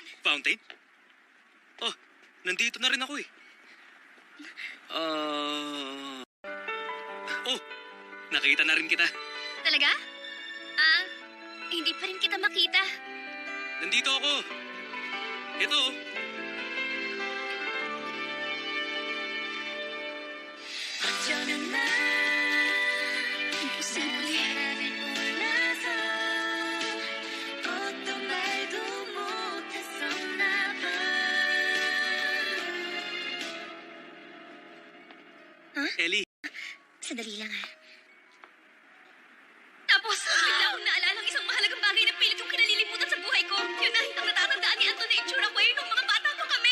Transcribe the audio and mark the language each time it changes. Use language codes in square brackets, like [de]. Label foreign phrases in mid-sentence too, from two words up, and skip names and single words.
[tl] Fountain? Oh, nandito na rin ako eh. Oh, nakita na rin kita. Talaga? Hindi pa rin kita makita. Nandito ako. Ito oh. [ko] 어쩌면 난 [tl] Imposible. [ko] 나를 몰라서 어떤 말도 못했었나 봐. [tl] Ellie, Sandali lang, ha? Tapos, bigla akong naalala ang isang mahalagang bagay na pilit kong kinalilimutan sa buhay ko. Yun na, ang natatandaan ni Anton na itsura ko ay nung mga bata pa kami.